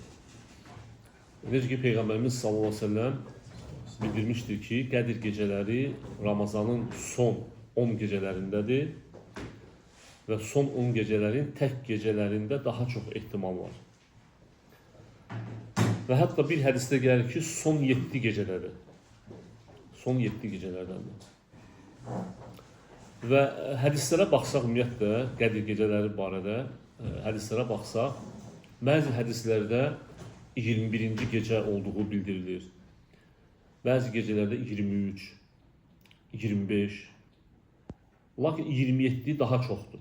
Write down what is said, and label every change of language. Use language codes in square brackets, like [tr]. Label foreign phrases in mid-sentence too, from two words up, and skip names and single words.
[tr] Necə ki Peygamberimiz [ar] صلى الله عليه وسلم [tr] bildirmiştir ki Qədir geceleri Ramazanın son 10 gecelerindedir ve son 10 gecelerin tek gecelerinde daha çok ihtimal var. Ve hatta bir hadiste gelir ki son 7 geceleri. Son 7 gecelerdendir. [az] Ve hadislere baxsaq ümumiyyətlə Qədir geceleri barədə hadislere baxsaq, bəzi hədislərdə 21. [tr] gece olduğu bildirilir. Bəzi gecelerde 23, 25, lakin 27 daha çoxdur.